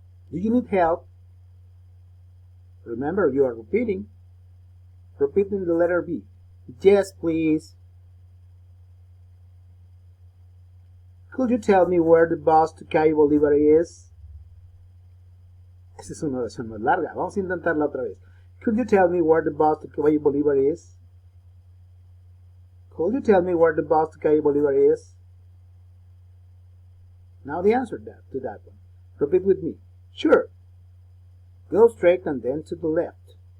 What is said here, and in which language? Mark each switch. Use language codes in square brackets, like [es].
[en] Do you need help? Remember, you are repeating. Repeating the letter B. Yes, please. Could you tell me where the bus to Calle Bolívar is? [es] Esa es una oración más larga. Vamos a intentarla otra vez. [en] Could you tell me where the bus to Calle Bolívar is? Could you tell me where the bus to Calle Bolívar is? Now the answer to that one. Repeat with me. Sure. Go straight and then to the left.